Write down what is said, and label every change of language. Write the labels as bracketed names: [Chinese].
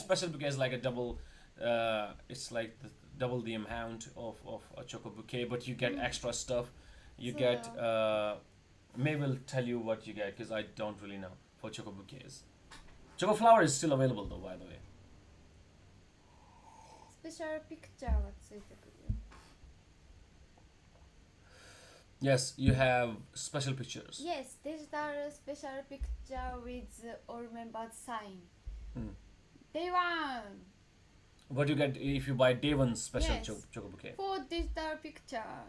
[English] Special bouquets like a double. It's like double the amount of a Choco Bouquet, but you get extra stuff. You get. May will tell you what you get, because I don't really know for Choco Bouquets. Choco Flower is still available though, by the way. [Japanese] Special picture がついてくる。 [English] Yes, you have special pictures. Yes, digital special picture with all members sign. Day one. What you get if you buy day one special Yes. Choco Bouquet? 4 digital picture.